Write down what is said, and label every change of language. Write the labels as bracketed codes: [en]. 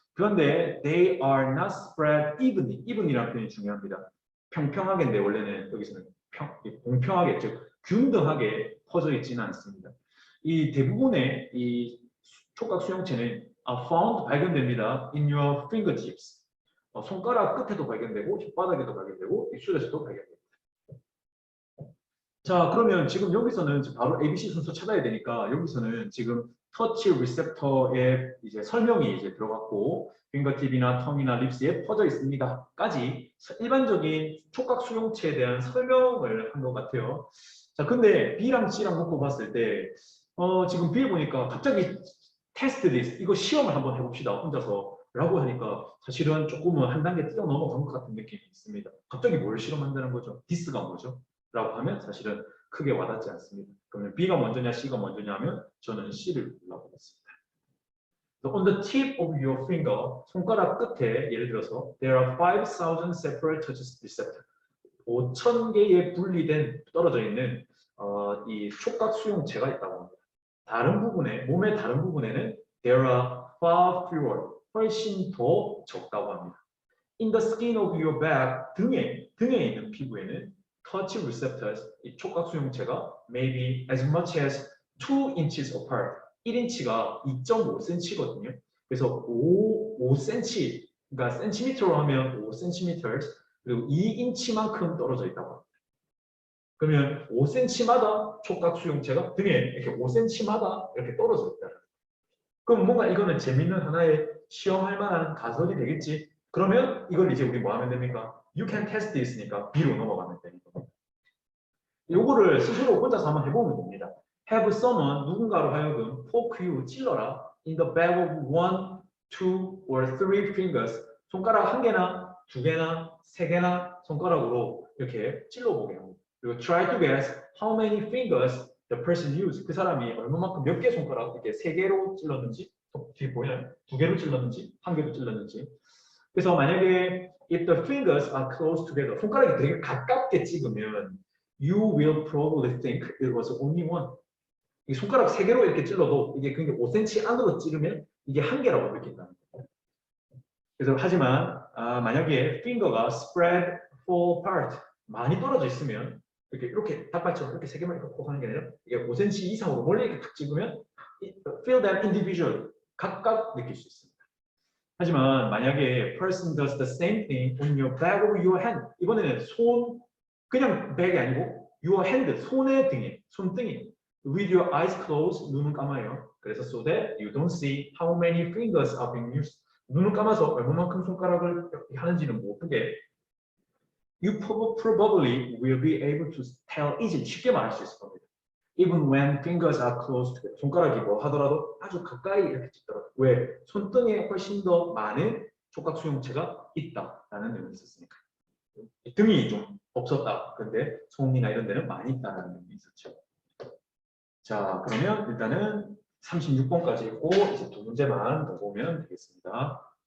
[ko] 그런데 [en] they are not spread evenly. [ko] even이라는 표현이 중요합니다. 평평하게인데 원래는 여기서는 공평하게 즉 균등하게 퍼져 있지는 않습니다. 이 대부분의 이 촉각 수용체는 found 발견됩니다. [en] in your fingertips. [ko] 손가락 끝에도 발견되고 혓바닥에도 발견되고 입술에서도 발견됩니다. 자, 그러면 지금 여기서는 바로 ABC 순서 찾아야 되니까 여기서는 지금 터치 리셉터의 이제 설명이 이제 들어갔고 핑거팁이나 텅이나 립스에 퍼져 있습니다.까지 일반적인 촉각 수용체에 대한 설명을 한 것 같아요. 자, 근데 B랑 C랑 놓고 봤을 때 지금 B에 보니까 갑자기 테스트 리스트 이거 시험을 한번 해봅시다 혼자서 라고 하니까 사실은 조금은 한 단계 뛰어넘어간 것 같은 느낌이 있습니다. 갑자기 뭘 실험한다는 거죠? 디스가 뭐죠? 라고 하면 사실은 크게 와닿지 않습니다. 그러면 B가 먼저냐 C가 먼저냐 하면 저는 C를 골라보겠습니다. [en] On the tip of your finger, [ko] 손가락 끝에 예를 들어서 [en] there are 5,000 separate touch receptors. [ko] 5,000개의 분리된 떨어져 있는 이 촉각 수용체가 있다고 합니다. 다른 부분에 몸의 다른 부분에는 [en] there are far fewer, [ko] 훨씬 더 적다고 합니다. [en] In the skin of your back, [ko] 등에 있는 피부에는 [en] touch receptors, [ko] 이 촉각 수용체가 [en] maybe as much as 2 inches apart, [ko] 1인치가 2.5cm거든요. 그래서 5cm, 그러니까 센티미터로 하면 5cm, 그리고 2인치만큼 떨어져 있다고 합니다. 그러면 5cm마다 촉각 수용체가 등에 이렇게 5cm마다 이렇게 떨어져 있다. 그럼 뭔가 이거는 재밌는 하나의 시험할 만한 가설이 되겠지. 그러면 이걸 이제 우리 뭐 하면 됩니까? [en] You can test this니까 [ko] B로 넘어가면 됩니다. 요거를 스스로 혼자서 한번 해보면 됩니다. [en] Have someone, [ko] 누군가로 하여금 [en] poke you, [ko] 찔러라 [en] in the back of 1, 2 or 3 fingers. [ko] 손가락 한 개나 두 개나 세 개나 손가락으로 이렇게 찔러보게 합니다. 그리고 [en] try to guess how many fingers the person used. [ko] 그 사람이 얼마만큼 몇 개 손가락 이렇게 세 개로 찔렀는지, 뒤에 보이나요? 두 개로 찔렀는지, 한 개로 찔렀는지. [en] 그래서 만약에 if the fingers are close together, [ko] 손가락이 되게 가깝게 찍으면 [en] you will probably think it was only one. [ko] 이 손가락 세 개로 이렇게 찔러도 이게 그게 5cm 안으로 찌르면 이게 한 개라고 느낀다는 거예요. 그래서 하지만 만약에 finger가 spread fall apart, 많이 떨어져 있으면 이렇게 닭발처럼 이렇게 세 개만 이렇게 콕 하는 게 아니라 이게 5cm 이상으로 멀리 이렇게 탁 찍으면 [en] feel them individual, [ko] 각각 느낄 수 있습니다. 하지만 만약에 [en] person does the same thing on your back or your hand, [ko] 이번에는 손, 그냥 백이 아니고 [en] your hand, [ko] 손의 등에, 손등에 [en] with your eyes closed, [ko] 눈은 감아요. 그래서 [en] so that you don't see how many fingers are being used. [ko] 눈을 감아서 얼마만큼 손가락을 하는지는 못 보게. [en] You probably will be able to tell easily, [ko] 쉽게 말할 수 있을 겁니다. [en] Even when fingers are close together. [ko] 손가락이 뭐 하더라도 아주 가까이 이렇게 찍더라도. 왜? 손등에 훨씬 더 많은 촉각 수용체가 있다라는 의미가 있었으니까. 등이 좀 없었다. 근데 손이나 이런 데는 많이 있다는 의미가 있었죠. 자, 그러면 일단은 36번까지 읽고 이제 두 문제만 더 보면 되겠습니다.